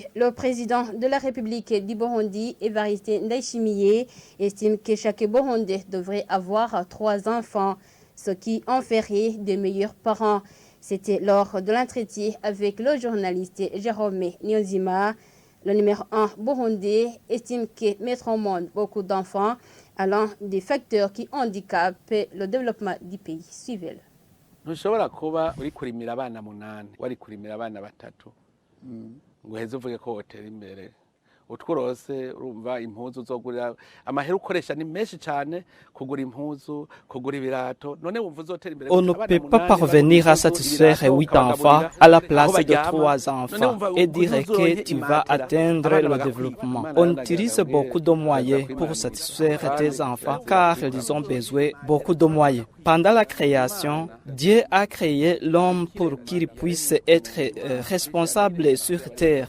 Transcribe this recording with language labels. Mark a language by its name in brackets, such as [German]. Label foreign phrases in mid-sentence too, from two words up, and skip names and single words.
[French] Le président de la République du Burundi, Evariste Ndayishimiye, estime que chaque Burundais devrait avoir 3 enfants, ce qui en ferait de meilleurs parents. C'était lors de l'entretien avec le journaliste Jérôme Niyonzima. Le numéro 1 burundais estime que mettre au monde beaucoup d'enfants est l'un des facteurs qui handicapent le développement du pays. Suivez-le. [Rundi] Ntushobora kuba uri kurimira abana 8 wari kurimira abana 3 ngo heze uvuge ko wotera imbere utworose urumva impuzu zogurira amahera ukoresha ni menshi cyane kugura impuzu kugura ibirato none wumva uzotera imbere. [French] On ne peut pas parvenir à satisfaire 8 enfants à la place de 3 enfants et dire que tu vas atteindre le développement. On utilise beaucoup de moyens pour satisfaire tes enfants car ils ont besoin beaucoup de moyens. Pendant la création, Dieu a créé l'homme pour qu'il puisse être responsable sur terre.